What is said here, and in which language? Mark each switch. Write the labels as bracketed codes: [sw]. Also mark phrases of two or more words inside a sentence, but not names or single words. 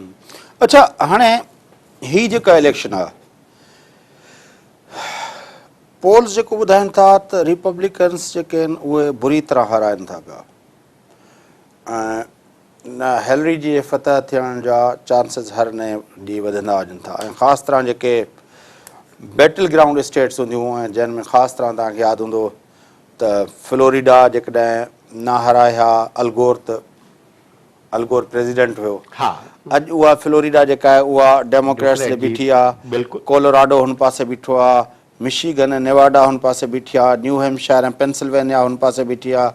[sd] अच्छा, हाणे ही जेका इलेक्शन आहे, पोल्स जेको ॿुधाइनि था त रिपब्लिकन्स जेके आहिनि उहे बुरी तरह हाराइनि था पिया ऐं न हेलरी जी फतह थियण जा चांसिस हर नए ॾींहुं वधंदा वञनि था ऐं ख़ासि तरह जेके [en] battle ground states [sd] हूंदियूं ऐं जंहिं में ख़ासि तरह तव्हांखे यादि हूंदो त फ्लोरिडा जेकॾहिं न हाराया अलगोर त अलगोर प्रेसिडेंट हुयो, हा, अॼु उहा फ्लोरिडा जेका आहे उहा डेमोक्रेट्स ते बीठी आहे, बिल्कुलु कोलोराडो हुन पासे बीठो आहे, मिशिगन ऐं नेवाडा हुन पासे बीठी आहे, न्यू हैम्पशायर ऐं पेंसिल्वेनिया हुन पासे बीठी आहे।